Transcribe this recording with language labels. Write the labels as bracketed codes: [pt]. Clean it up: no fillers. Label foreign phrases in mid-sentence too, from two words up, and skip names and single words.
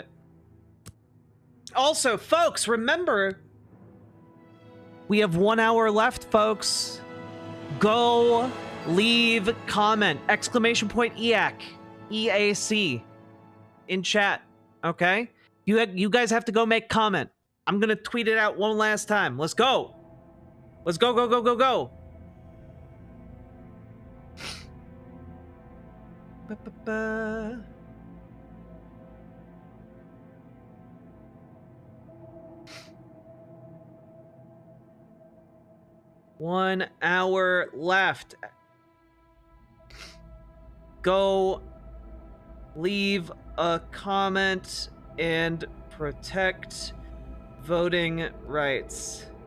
[en] Also, folks, remember, we have 1 hour left, folks. Go leave comment, exclamation point EAC, EAC in chat, okay? You guys have to go make comment. I'm gonna tweet it out one last time. Let's go. Let's go, go, go, go, go. Ba-ba-ba. One hour left. Go leave a comment and protect voting rights.